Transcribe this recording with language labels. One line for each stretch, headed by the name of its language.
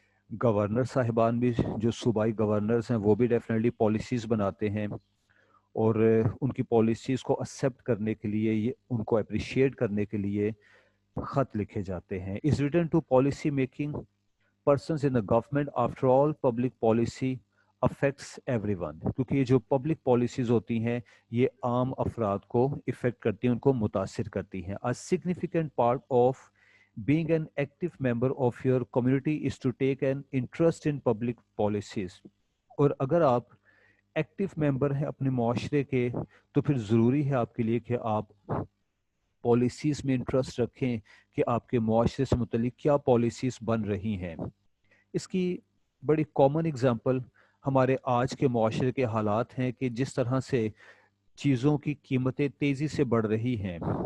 Urdu: Governor صاحبان بھی، جو صوبائی گورنرز ہیں، وہ بھی ڈیفینیٹلی پالیسیز بناتے ہیں، اور ان کی پالیسیز کو ایکسیپٹ کرنے کے لیے، یہ ان کو اپریشیٹ کرنے کے لیے خط لکھے جاتے ہیں.
English: Is written to policy making persons in the government. After all, public policy affects everyone.
Urdu: کیونکہ یہ جو پبلک پالیسیز ہوتی ہیں یہ عام افراد کو افیکٹ کرتی ہیں، ان کو متاثر کرتی ہیں.
English: A significant part of being an active member of your community is to take an interest in public policies.
Urdu: اور اگر آپ ایکٹیو ممبر ہیں اپنے معاشرے کے تو پھر ضروری ہے آپ کے لیے کہ آپ پالیسیز میں انٹرسٹ رکھیں کہ آپ کے معاشرے سے متعلق کیا پالیسیز بن رہی ہیں. اس کی بڑی کامن اگزامپل ہمارے آج کے معاشرے کے حالات ہیں کہ جس طرح سے چیزوں کی قیمتیں تیزی سے بڑھ رہی ہیں.